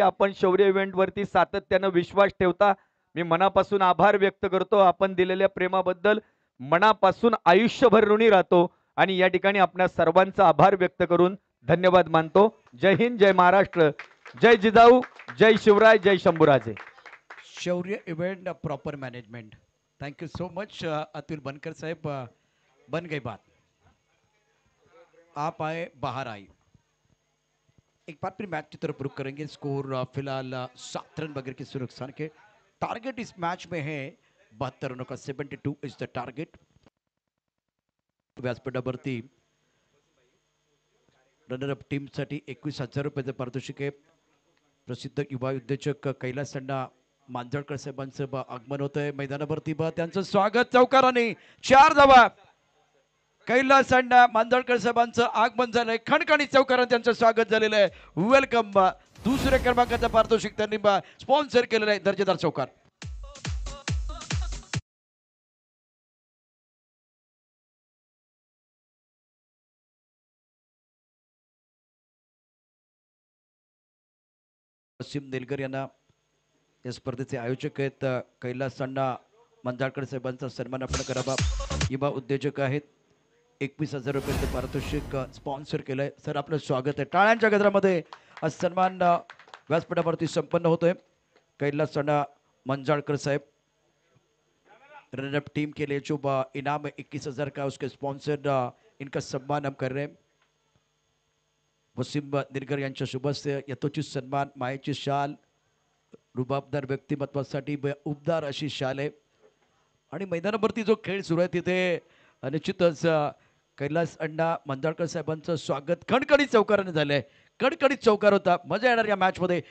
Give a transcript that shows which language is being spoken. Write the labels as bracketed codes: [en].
[mr] आपण शौर्य इव्हेंटवरती सातत्यानं विश्वास ठेवता. मी मनापासून आभार व्यक्त करतो. आपण दिलेल्या प्रेमाबद्दल मनापासून आयुष्यभर ऋणी राहतो आणि या ठिकाणी आपल्या सर्वांचा आभार व्यक्त करून धन्यवाद मानतो. जय हिंद, जय महाराष्ट्र, जय जिजाऊ, जय शिवराय, जय शंभूराजे. [en] Shaurya event proper management. Thank you so much Atul Bankar साहब. [hi] बन गई बात, आप आए बाहर आए. एक बार फिर मैच की तरफ रुख करेंगे. स्कोर फिलहाल 7 रन बगैर किसी नुकसान के. टारगेट इस मैच में है 72 रनों का. [en] 72 is the target. [mr] व्यासपीठावरती रनरअप टीमसाठी 21,000 रुपयाचं पारितोषिक आहे. प्रसिद्ध युवा उद्योजक कैलास अण्णा मांजळकर साहेबांचं आगमन होत आहे मैदानावरती. त्यांचं स्वागत चौकाराने 4 धावा. कैलास अण्णा मांजळकर साहेबांचं आगमन झालंय. खणखणी चौकाराने त्यांचं स्वागत झालेलं आहे. वेलकम. दुसऱ्या क्रमांकाचं पारितोषिक त्यांनी स्पॉन्सर केलेलं आहे. दर्जेदार चौकार. वसीम निलगर यांना या स्पर्धेचे आयोजक आहेत. कैलास अण्णा मंजाळकर साहेबांचा सन्मान आपण करावा. युवा उद्योजक आहेत. 21,000 रुपयाचं पारितोषिक स्पॉन्सर केलंय. सर आपलं स्वागत आहे. टाळ्यांच्या गजरामध्ये हा सन्मान व्यासपीठावरती संपन्न होतोय. [hi] कैलास अण्णा मंजाळकर साहेब रनअप टीम के लिए जो इनाम है 21,000 का, उसके स्पॉन्सर इनका सम्मान हम कर रहे हैं. [mr] वसीम निलगर यांच्या शुभ हस्ते यथोचित सन्मान. मायेची शाल, रुबाबदार व्यक्तिमत्वासाठी उबदार अशी शाल आहे. आणि मैदानावरती जो खेळ सुरू आहे तिथे निश्चितच कैलास अण्णा मंजाळकर साहेबांचं स्वागत खणखणीत चौकाराने झालंय. कडकडीत चौकार होता. मजा येणार या मॅच मध्ये.